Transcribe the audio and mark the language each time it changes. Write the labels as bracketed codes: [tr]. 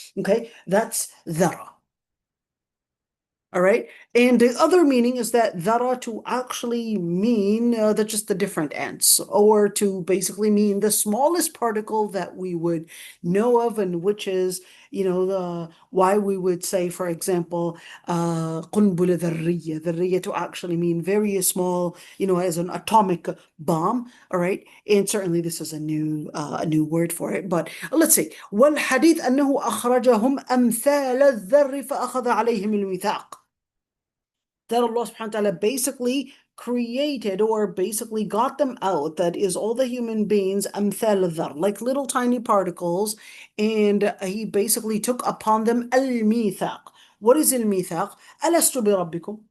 [en] Okay, that's dhara. All right, and the other meaning is that dhara to actually mean just the different ants, or to basically mean the smallest particle that we would know of, and which is, why we would say, for example, [ar] قنبلة ذرية, [en] ذرية to actually mean very small, as an atomic bomb. All right, and certainly this is a new word for it. But let's see. [ar] والحديث أنه أخرجهم أمثال الذر فأخذ عليهم الميثاق. [en] That Allah subhanahu wa ta'ala basically created, or basically got them out, that is all the human beings, amthal dhar, like little tiny particles, and he basically took upon them al-mithaq. What is al-mithaq? Alastu bi rabbikum.